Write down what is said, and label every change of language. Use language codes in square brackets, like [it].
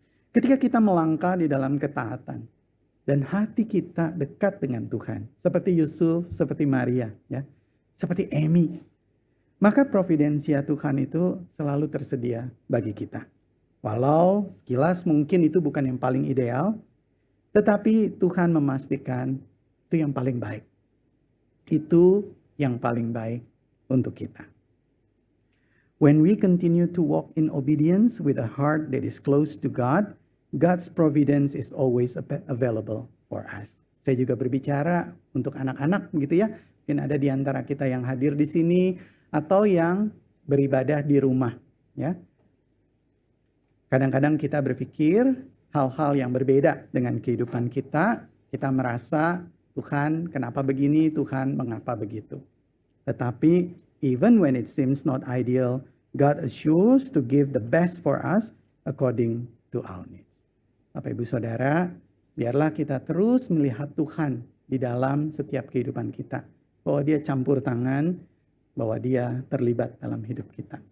[id] Ketika kita melangkah di dalam ketaatan dan hati kita dekat dengan Tuhan, seperti Yusuf, seperti Maria, ya, seperti Amy, maka providensia Tuhan itu selalu tersedia bagi kita. Walau sekilas mungkin itu bukan yang paling ideal, tetapi Tuhan memastikan itu yang paling baik. Itu yang paling baik untuk kita. [en] When we continue to walk in obedience with a heart that is close to God, God's providence is always available for us. [id] Saya juga berbicara untuk anak-anak gitu ya. Mungkin ada di antara kita yang hadir di sini atau yang beribadah di rumah ya. Kadang-kadang kita berpikir hal-hal yang berbeda dengan kehidupan kita. Kita merasa Tuhan kenapa begini, Tuhan mengapa begitu. Tetapi [en] even when it seems not ideal, God assures to give the best for us according to our needs. [id] Bapak Ibu Saudara, biarlah kita terus melihat Tuhan di dalam setiap kehidupan kita. Bahwa dia campur tangan, bahwa dia terlibat dalam hidup kita.